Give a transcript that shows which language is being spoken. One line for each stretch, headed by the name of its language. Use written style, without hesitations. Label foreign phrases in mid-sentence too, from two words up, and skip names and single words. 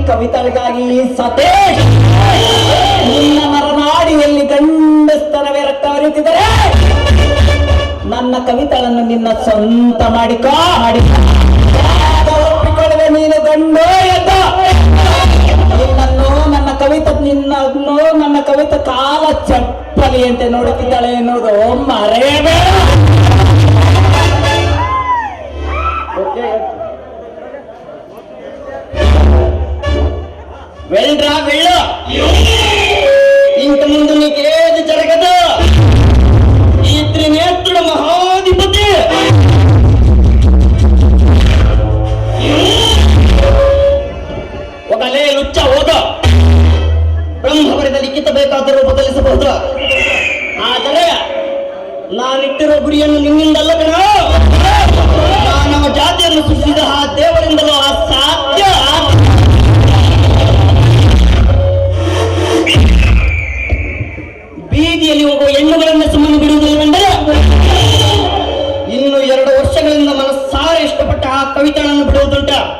Kannada: ಕವಿತಳಿಗಾಗಿ ಸತೇಶ್ ನಿನ್ನ ನರನಾಡಿಯಲ್ಲಿ ಗಂಡಸ್ತನವೇ ರಕ್ತ ಹರಿಯುತ್ತಿದ್ದರೆ ನನ್ನ ಕವಿತಳನ್ನು ನಿನ್ನ ಸ್ವಂತ ಮಾಡಿಕೊ ಒಪ್ಪಿಕೊಳ್ಳುವೆ ನೀನು ಗಂಡು ಎದ್ದ ನಿನ್ನನ್ನು ನನ್ನ ಕವಿತ ಕಾಲ ಚಪ್ಪಲಿ ಅಂತ ನೋಡುತ್ತಿದ್ದಾಳೆ ಎನ್ನುವುದು ಮರೆಯಬೇಡ.
Telugu: వెళ్ళరా వెళ్ళు ఇంత ముందు నీకేది జరగదు. ఈ త్రినేత్రుడు మహాధిపతి
Kannada: ఒకಲೇ ಲುಚ್ಚ ಹೋದ ಬ್ರಹ್ಮವರದ ಲಿಖಿತ ಬೇಕಾದರೂ ಬದಲಿಸಬಹುದು. ಆದರೆ ನಾನಿಟ್ಟಿರೋ ಗುರಿಯನ್ನು ನಿನ್ನಿಂದಲ್ಲ ಕಣ, ಮಾನವ ಜಾತಿಯನ್ನು ಸೃಷ್ಟಿಸಿದ ಆ ದೇವರಿಂದಲೂ ಅಸಾಧ್ಯ. ಬೀದಿಯಲ್ಲಿ ಹೋಗುವ ಹೆಣ್ಣುಗಳನ್ನು ಸುಮ್ಮನೆ ಬಿಡುವುದಿಲ್ಲವೆಂದರೆ ಇನ್ನು 2 ವರ್ಷಗಳಿಂದ ಮನಸ್ಸಾರ ಇಷ್ಟಪಟ್ಟ ಆ ಕವಿತಳನ್ನು ಬಿಡುವುದುಂಟ.